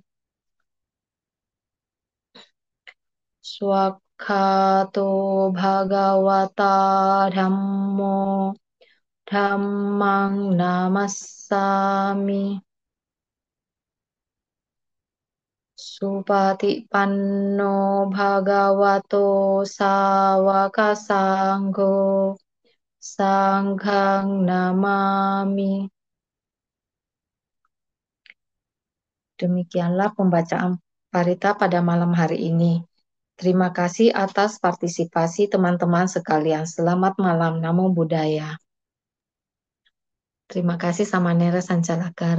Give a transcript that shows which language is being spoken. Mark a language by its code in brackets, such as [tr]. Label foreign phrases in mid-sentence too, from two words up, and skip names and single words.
[pi] Swakhato Bhagavata Dhammo Dhammang Namassami Supatipanno Bhagavato Sawaka Sangho Sanghang Namami. [id] Demikianlah pembacaan parita pada malam hari ini. Terima kasih atas partisipasi teman-teman sekalian. Selamat malam. [pi] Namo Buddhaya. [id] Terima kasih Samanera Sancalakaro.